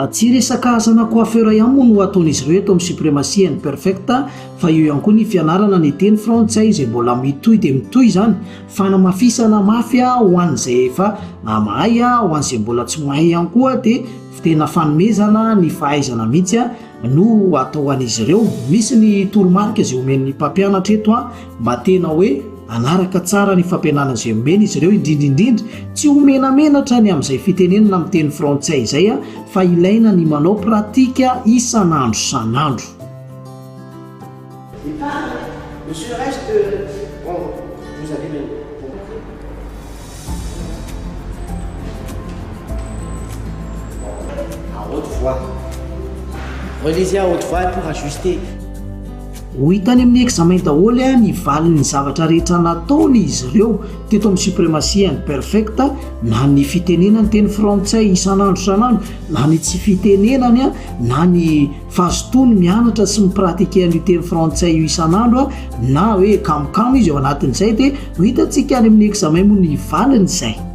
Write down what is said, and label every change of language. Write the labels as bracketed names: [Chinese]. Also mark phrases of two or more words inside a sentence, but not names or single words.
[Malagasy] tsy resaka asana coiffeur ihany moa no ataon'izy ireo eto amin'ny Supremacy and Perfecta, fa eo ihany koa ny fianarana ny teny frantsay izay mbola mitohy dia mitohy zany, fanamafisana mafy ho an'izay efa mahay, ho an'izay mbola tsy mahay ihany koa dia tena fanomezana ny fahaizana mihitsy no atao an'izy ireo. Misy ny toromarika izay omen'ny mpampianatra eto mba tena hoe anaraka tsara ny fampianarana izay omena izy ireo, indrindrindrindra tsy homenamenatra ny amin'izay fitenenana amin'ny teny frantsay izay fa ilaina ny manao pratika isan'andro san'andro. [French] Monsieur, le reste, bon, vous avez le... À haute voix. Relisez à haute voix pour ajuster. [Malagasy] Ho hitany amin'ny examen daholo ny valin'ny zavatra rehetra nataony izy ireo teto amin'ny Supremacy and Perfecta, na ny fitenenany teny frantsay isan'andro san'andro, na ny tsy fitenenany na ny fahazotony mianatra sy mipratike ny teny frantsay io isan'andro na hoe kamokamo izy ao anatin'izay dia ho hitantsika any amin'ny examen moa ny valiny izay.